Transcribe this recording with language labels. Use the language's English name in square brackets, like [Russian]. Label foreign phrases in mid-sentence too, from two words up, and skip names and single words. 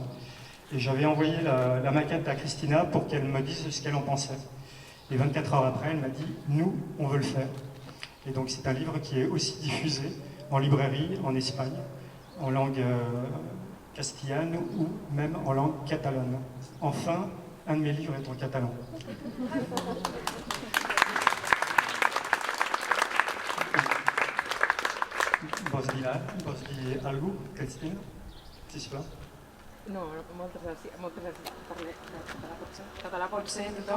[French] Et j'avais envoyé la maquette à Christina pour qu'elle me dise ce qu'elle en pensait. Et 24 heures après, elle m'a dit « Nous, on veut le faire ». Et donc c'est un livre qui est aussi diffusé en librairie, en Espagne, en langue castillane ou même en langue catalane. Enfin, un de mes livres est en catalan. [Catalan] Vols dir algú, Cristina? Sisplau. No, moltes gràcies. Parlem català pot ser tothom?